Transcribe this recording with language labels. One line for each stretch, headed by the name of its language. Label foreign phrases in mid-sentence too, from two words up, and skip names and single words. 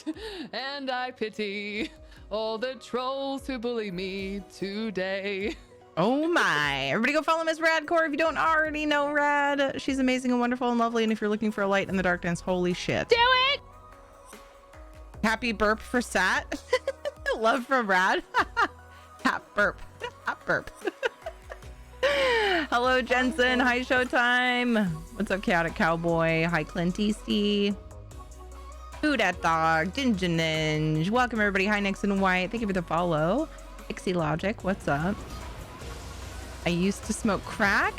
English: And I pity all the trolls who bully me today. Oh my. Everybody go follow Miss Radcore if you don't already know Rad. She's amazing and wonderful and lovely. And if you're looking for a light in the darkness, holy shit. Do it! Happy burp for Sat. Love from Rad. Hap burp. Hap burp. Hello, Jensen. Hi, Showtime. What's up, Chaotic Cowboy? Hi, Clint EC. Who Dat Dog? Ginger Ninja. Welcome, everybody. Hi, Nixon White. Thank you for the follow. Pixie Logic. What's up? I used to smoke crack.